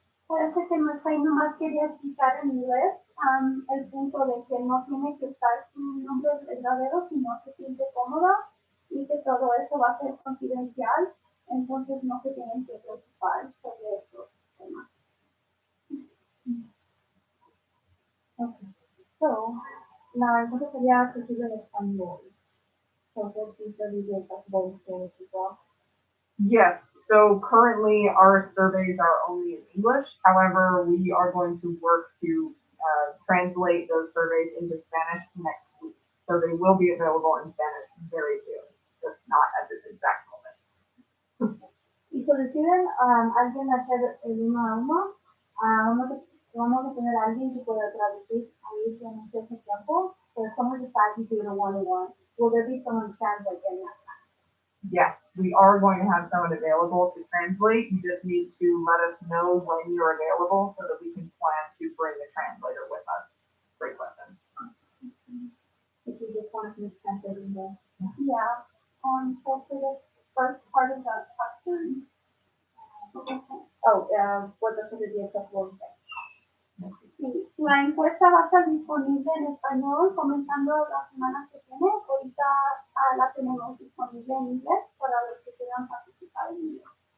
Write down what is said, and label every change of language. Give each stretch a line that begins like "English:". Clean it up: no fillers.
Spanish: Parece que Maclane nomás quería explicar en inglés el punto de que no tiene que estar su nombre verdadero si no se siente cómoda y que todo eso va a ser confidencial, entonces no se tienen que preocupar sobre estos temas. Okay. So, la encuesta sería accesible en español. Entonces, sí, se diría
English: possible in Spanish as well. Yes. So currently our surveys are only in English. However, we are going to work to translate those surveys into Spanish next week. So they will be available in Spanish very soon, just not at this exact moment.
Spanish: Y si deciden alguien hacer el uno a uno, vamos a tener a alguien que pueda traducir ahí en ese tiempo.
English: So if someone decides to do it a one-on-one, will there be someone to translate in that? Yes, we are going to have someone available to translate. You just need to let us know when you're available so that we can plan to bring a translator with us. Great question. If you just want to translate in there. Yeah. So for the first part of that question. What does it be accessible in Spanish?
Spanish: Sí, la encuesta va a estar disponible en español comenzando la semana que viene. Ahorita la tenemos disponible en inglés para los que quieran participar en inglés.